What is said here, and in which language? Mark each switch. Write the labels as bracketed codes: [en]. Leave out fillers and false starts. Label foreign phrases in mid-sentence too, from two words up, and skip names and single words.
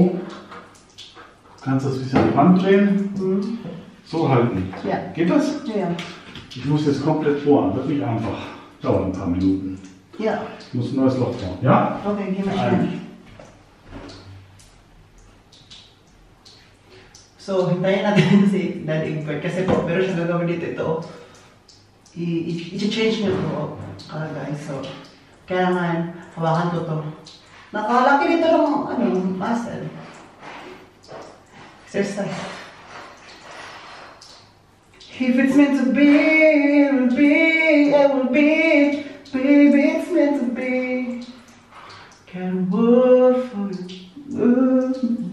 [de] Du kannst das ein bisschen an die Wand drehen. Mhm. So halten. Ja. Geht das? Ja. Ich muss jetzt komplett bohren. Wird nicht einfach. Dauert ein paar Minuten. Ja. Ich muss ein neues Loch bohren. Ja? Okay, gehen wir schnell. [tl] So, hintayin natin si Daddy Egbert kasi po, meron siyang gagawin dito ito. I-change niyo po, guys. So, kailangan hawakan ko to. Nakalaki dito ng muscle. [en] Exercise. If it's meant to be, it will be, it will be. Baby, it's meant to be. Can't wait for you.